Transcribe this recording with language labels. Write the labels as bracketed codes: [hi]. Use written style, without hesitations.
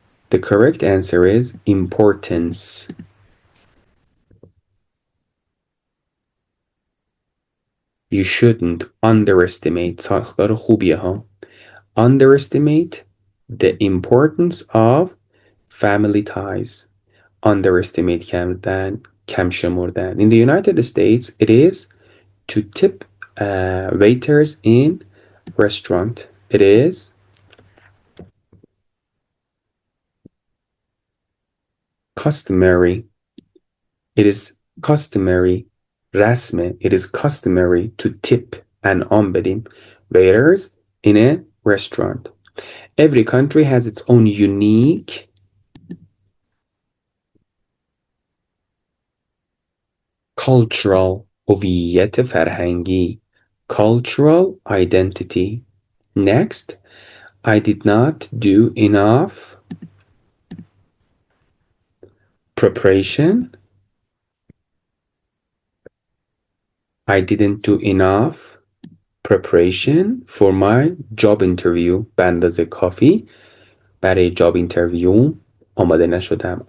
[en] The correct answer is importance. You shouldn't underestimate. [fa] ساختار خوبیه ها. [en] Underestimate the importance of family ties. [fa] Underestimate کردن، کم شمردن. [en] In the United States, it is to tip waiters in restaurant. It is customary. It is customary. رسمه. It is customary to tip [fa] انعام بدیم [en] waiters in a restaurant. Every country has its own unique cultural [fa] هویت فرهنگی. [en] Cultural identity. Next, I did not do enough preparation. I didn't do enough preparation for my job interview. [fa] به اندازه کافی برای job interview آماده نشدم.